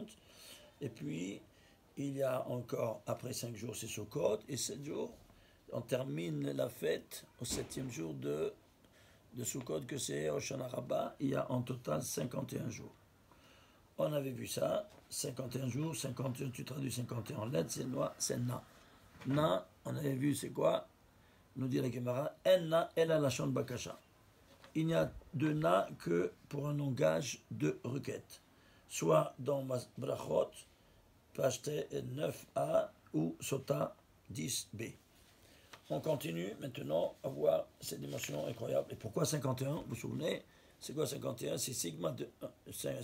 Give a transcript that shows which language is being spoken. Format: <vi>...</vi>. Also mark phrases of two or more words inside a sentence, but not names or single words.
<fr>Et puis, il y a encore, après 5 jours, c'est Sukkot, et 7 jours, on termine la fête au 7e jour de Sukkot, que c'est Hoshana Rabbah. Il y a en total 51 jours. On avait vu ça, 51 jours, 51, tu traduis 51 en lettres, c'est Na. Na, on avait vu, c'est quoi? Nous dit la Gemara,</fr> <he>אין נא אלא לשון בקשה.</he> <fr>Il n'y a de na que pour un langage de requête, soit dans Brachot, page 9a ou Sota 10b. On continue maintenant à voir ces dimensions incroyables. Et pourquoi 51? Vous vous souvenez? C'est quoi 51? C'est sigma de 1.</fr>